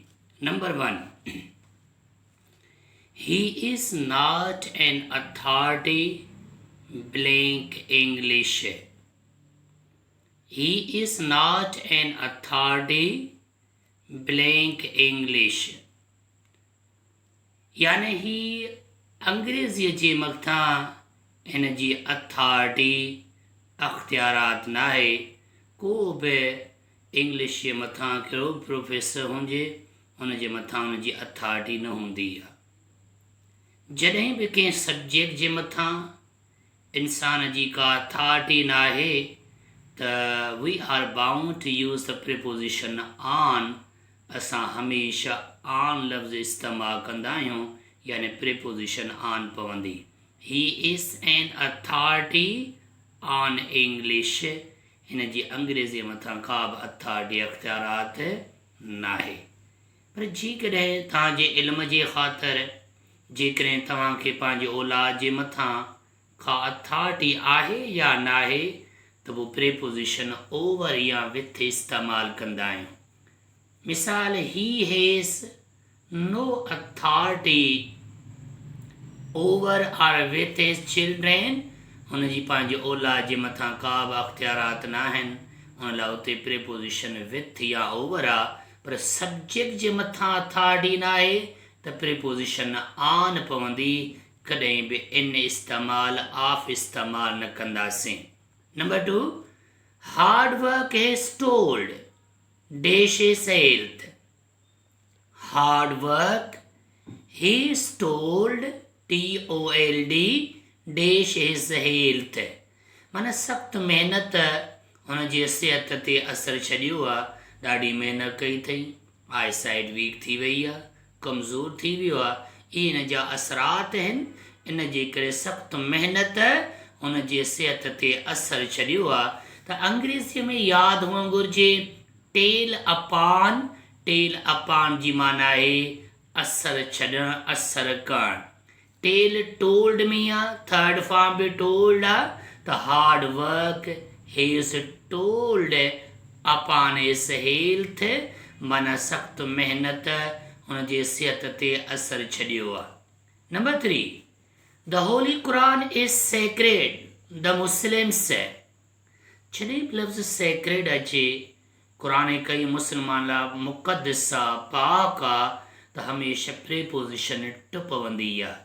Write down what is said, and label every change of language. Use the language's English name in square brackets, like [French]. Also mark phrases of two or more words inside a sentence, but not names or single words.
[English] Number 1. He is not an authority blank English. He is not an authority blank English. [Sindhi] यानी ही अंग्रेज़ीअ जे मथां इन जी अथॉरिटी अख्तियारात नाहे। को बि इंग्लिश जे मथां कहिड़ो प्रोफेसर हुजे उन जे मथां उन जी अथॉरिटी न हूंदी आहे। जॾहिं बि कंहिं सब्जेक्ट जे मथां इंसान जी का अथॉरिटी न आहे त [English] we are bound to use the preposition on. [Sindhi] असां हमेशह ऑन लफ़्ज़ इस्तेमालु कंदा आहियूं, यानी [English] preposition on [Sindhi] पवंदी। [English] He is an authority on English. [Sindhi] हिन जी अंग्रेज़ी मथां का बि अथॉरिटी अख्तियारात न आहे। पर जेकॾहिं तव्हांजे इल्म जे ख़ातिर जेकॾहिं तव्हांखे पंहिंजे औलाद जे मथां का अथॉरिटी आहे या न आहे त पोइ [English] preposition over [Sindhi] या विथ इस्तेमालु कंदा आहियूं। मिसाल, [English] He has no authority over or with his children. [Sindhi] हुन जी पंहिंजे औलाद जे मथां का बि अख्तियारात न आहिनि, हुन लाइ उते [English] preposition with [Sindhi] या ओवर आहे। पर सब्जेक्ट जे मथां अथॉरिटी न आहे त [English] preposition on [Sindhi] पवंदी। कॾहिं बि इन इस्तेमालु ऑफ इस्तेमालु न कंदासीं। नंबर 2. [English] Hard work has told dash is health. Hard work has told TOLD dash is health. [Sindhi] माना सख़्तु महिनत हुन जी सिहत ते असरु छॾियो आहे। ॾाढी महिनत कई अथई, [English] eye sight weak [Sindhi] थी वई आहे, कमज़ोर थी वियो आहे। इहे हिन जा असरात आहिनि। इन जे करे सख़्तु महिनत हुन जे सिहत ते असरु छॾियो आहे। त अंग्रेज़ीअ में यादि हुअणु घुरिजे [English] tell upon. tell upon [Sindhi] जी माना आहे असरु छॾणु, असरु करणु। [English] tell told [Sindhi] में आहे, [English] third form [Sindhi] बि टोल्ड आहे। [English] त Hard work has told upon his health, [Sindhi] माना सख़्तु महिनत हुन जे सिहत ते असरु छॾियो आहे। नंबर 3. [English] The Holy Quran is sacred the Muslims. [Sindhi] जॾहिं बि लफ़्ज़ सेक्रेड अचे, क़ुरान कई मुस्लमान लाइ मुक़दस आहे, पाक आहे, त हमेशह [English] preposition to [Sindhi] पवंदी आहे।